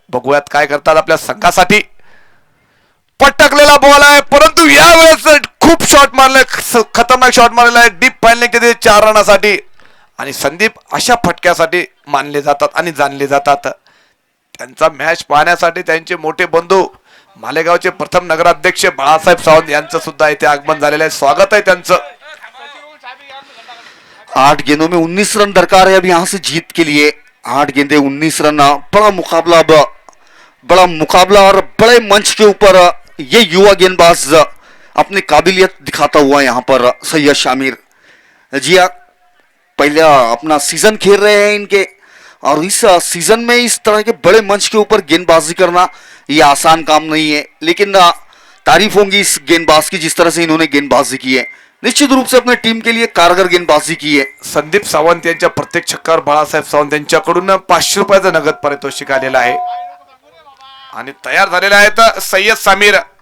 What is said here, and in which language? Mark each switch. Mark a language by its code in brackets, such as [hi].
[mr] बघूयात काय करतात आपल्या संघासाठी। पटकलेला बॉल आहे परंतु यावेळेस खूप शॉट मारले, खतरनाक शॉट मारलेला आहे डीप फाईनल केले 4 रनासाठी। आणि संदीप अशा फटक्यासाठी मानले जातात आणि जाणले जातात। त्यांचा मॅच पाहण्यासाठी त्यांचे मोठे बंधू मालेगावचे प्रथम नगराध्यक्ष बाळासाहेब सावंत यांचं सुद्धा इथे आगमन झालेलं आहे। स्वागत है त्यांचं। [hi] 8 गेंदों में 19 रन दरकार है अब यहां से जीत के लिए। 8 गेंदे 19 रन। बड़ा मुकाबला, अब बड़ा मुकाबला और बड़े मंच के ऊपर ये युवा गेंदबाज अपनी काबिलियत दिखाता हुआ यहाँ पर सैयद शामिर। जी हाँ, पहले अपना सीजन खेल रहे हैं इनके और इस सीजन में इस तरह के बड़े मंच के ऊपर गेंदबाजी करना ये आसान काम नहीं है। लेकिन तारीफ होंगी इस गेंदबाज की जिस तरह से इन्होंने गेंदबाजी की है। निश्चित रूप से अपने टीम के लिए कारगर गेंदबाजी की है। [mr] संदीप सावंत यांच्या प्रत्येक छक्क्यावर बाळासाहेब सावंत यांच्याकडून 500 रुपयाचं नगद पारितोषिक आलेलं आहे। आणि तयार झालेले आहेत सय्यद समीर।